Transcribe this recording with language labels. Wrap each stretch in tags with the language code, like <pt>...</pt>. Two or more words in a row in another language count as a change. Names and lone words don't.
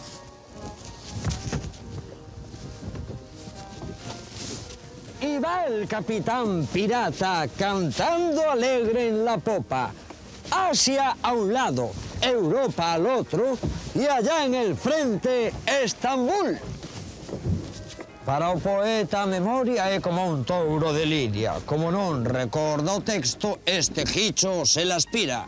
<es>Y va el capitán pirata cantando alegre en la popa. Asia a un lado, Europa al otro, y allá en el frente, Estambul.</es> <gl>Para o poeta a memoria é como un touro de lidia. Como non recorda o texto, este gicho se la aspira.</gl>